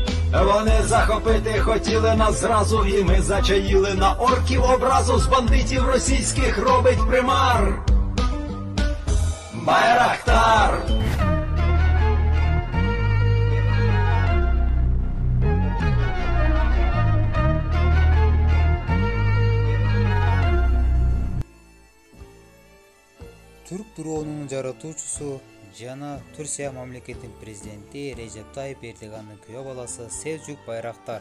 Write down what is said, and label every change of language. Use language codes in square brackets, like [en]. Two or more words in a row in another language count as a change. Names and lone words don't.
[uk] Вони захопити хотіли нас зразу, і ми зачаїли на орків образу. З бандитів російських робить примар Байрактар. [ky] Түрк дроонунун жаратуучусу жана Түркия мамлекетинин президенти Режеп Тайып Эрдогандын күйөө баласы Селжук Байрактар.